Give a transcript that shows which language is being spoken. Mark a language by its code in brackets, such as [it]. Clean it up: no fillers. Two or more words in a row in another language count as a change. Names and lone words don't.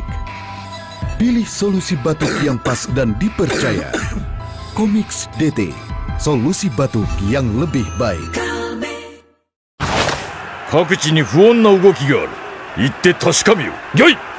[id] Pilih solusi batuk yang pas dan dipercaya. Comix DT, solusi batuk yang lebih baik. [ja] 各地に不穏な動きがある。行って確かめよ。よい。